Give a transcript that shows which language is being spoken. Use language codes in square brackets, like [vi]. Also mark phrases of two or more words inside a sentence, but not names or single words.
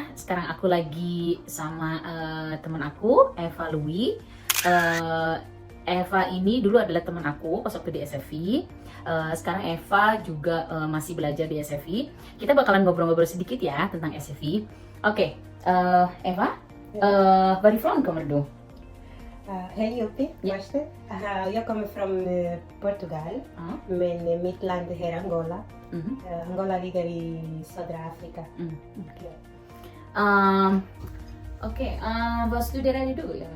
[id] Sekarang aku lagi sama teman aku Eva Louis. eh, Eva ini dulu adalah teman aku pas waktu di SFI. Sekarang Eva juga masih belajar di SFI. Kita bakalan ngobrol-ngobrol sedikit ya tentang SFI. Oke, [sv] Eva, var ifrån kommer du? Hej Joppi, Ja. först. Jag kommer från Portugal, men mitt land är Angola. Mhm. Angola ligger i södra Afrika. Mm. Ja. Oke, vad studerar du? Ja.